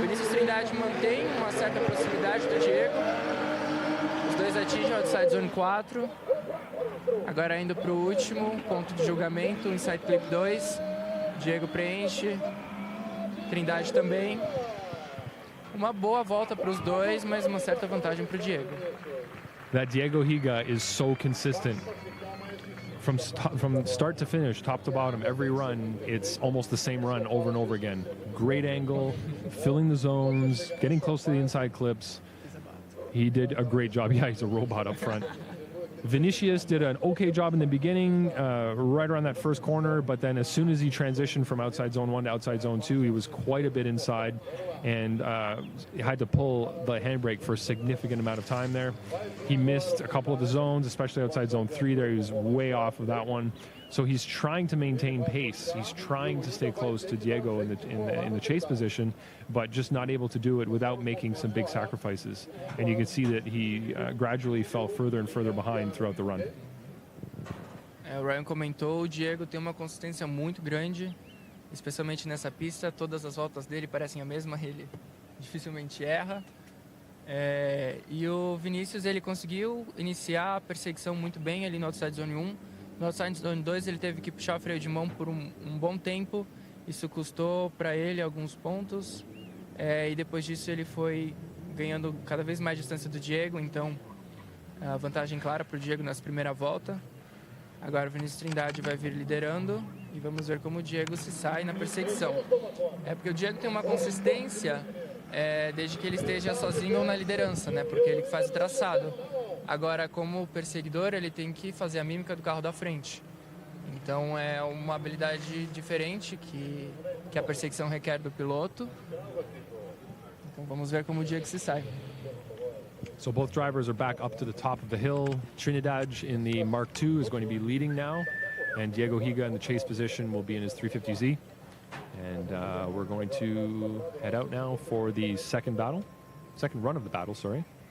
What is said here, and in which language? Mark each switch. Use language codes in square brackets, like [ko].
[pt] Vinícius Trindade mantém uma certa proximidade do Diego. Os dois atingem o outside zone 4. Agora indo para o último ponto de julgamento, inside clip 2. Diego preenche, Trindade também. Uma boa volta para os dois, mas uma certa vantagem para o Diego. [en] That Diego Higa is so consistent. From start to finish, top to bottom, every run, it's almost the same run over and over again. Great angle, filling the zones, getting close to the inside clips. He did a great job. Yeah, he's a robot up front. Vinicius did an okay job in the beginning, right around that first corner, but then as soon as he transitioned from outside zone 1 to outside zone 2, he was quite a bit inside and had to pull the handbrake for a significant amount of time there. He missed a couple of the zones, especially outside zone 3 there. He was way off of that one. So he's trying to maintain pace. He's trying to stay close to Diego in the chase position, but just not able to do it without making some big sacrifices. And you can see that he gradually fell further and further behind throughout the run. [pt] O Ryan comentou, o Diego tem uma consistência muito grande, especialmente nessa pista. Todas as voltas dele parecem a mesma, ele dificilmente erra. E o Vinícius, ele conseguiu iniciar a perseguição muito bem ali no outside zone 1. No outside zone 2 ele teve que puxar o freio de mão por um bom tempo. Isso custou para ele alguns pontos. E depois disso ele foi ganhando cada vez mais distância do Diego. Então, a vantagem clara para o Diego nessa primeira volta. Agora o Vinícius Trindade vai vir liderando. E vamos ver como o Diego se sai na perseguição. Porque o Diego tem uma consistência desde que ele esteja sozinho ou na liderança, né? Porque ele que faz o traçado. Agora, como perseguidor, ele tem que fazer a mímica do carro da frente. Então, é uma habilidade diferente que a perseguição requer do piloto. Então, vamos ver como o Diego se sai. [en] So both drivers are back up to the top of the hill. Trinidad in the Mark II is going to be leading now. And Diego Higa in the chase position will be in his 350Z. And we're going to head out now for the second run of the battle, sorry.